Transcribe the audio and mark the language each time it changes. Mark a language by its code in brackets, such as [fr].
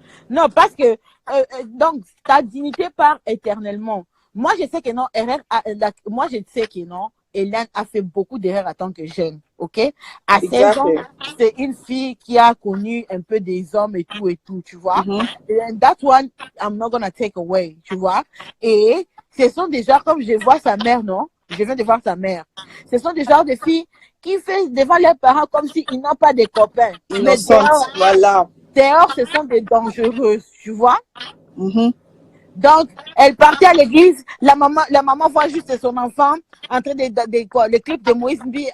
[fr] Non, parce que, donc, ta dignité part éternellement. Moi, je sais que non, moi, je sais que non, Eliane a fait beaucoup d'erreurs en tant que jeune, ok? À 16 ans, c'est une fille qui a connu un peu des hommes et tout, tu vois? [en] And that one, I'm not gonna take away, [fr] tu vois? Et ce sont des gens, comme je vois sa mère, non? Je viens de voir sa mère. Ce sont des genres de filles qui font devant leurs parents comme s'ils n'ont pas de copains. Innocentes, voilà. Dehors, ce sont des dangereuses, tu vois? Donc, elle partait à l'église, la maman voit juste son enfant en train de le clip de Moïse Mbi.